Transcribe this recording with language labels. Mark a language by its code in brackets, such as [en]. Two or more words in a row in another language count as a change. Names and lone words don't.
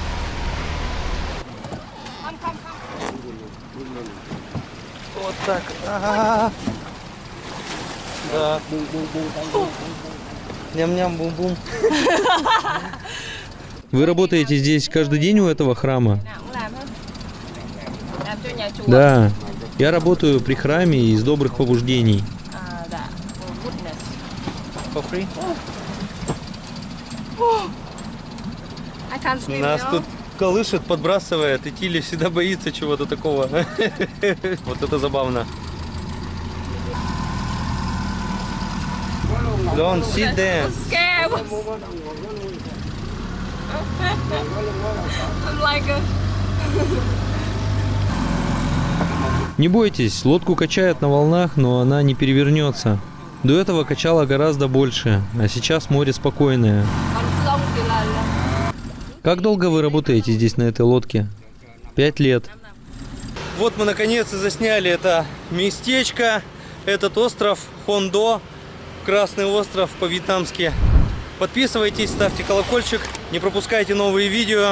[ru] Вот так. Да. Ням-ням, бум-бум. Вы работаете здесь каждый день у этого храма? [vi] Làm cho nhà chùa. [ru] Да. Я работаю при храме из добрых побуждений. Да. [en] Goodness. For free? I can't swim [ru] Нас [en] now. [ru] тут колышет, подбрасывает, и Тилли всегда боится чего-то такого. Вот это забавно. [en] Don't sit there. Scared. I'm like a... [ru] Не бойтесь, лодку качает на волнах, но она не перевернется. До этого качала гораздо больше, а сейчас море спокойное. [vi] Còn lông thì là [ru] Как долго вы работаете здесь на этой лодке? 5 лет. Вот мы наконец и засняли это местечко, этот остров Хондо, Красный остров по-вьетнамски. Подписывайтесь, ставьте колокольчик, не пропускайте новые видео.